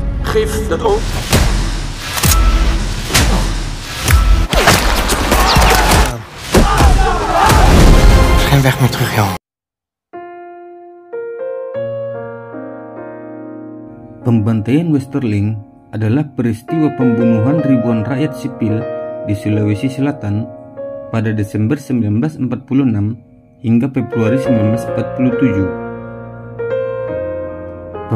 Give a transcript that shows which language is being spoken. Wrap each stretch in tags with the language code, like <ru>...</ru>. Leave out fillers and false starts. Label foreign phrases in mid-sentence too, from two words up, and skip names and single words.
<nl>geef dat ook. Geen weg meer terug, Jan.</nl> <id>Pembantaian Westerling adalah peristiwa pembunuhan ribuan rakyat sipil di Sulawesi Selatan pada Desember 1946 hingga Februari 1947.</id>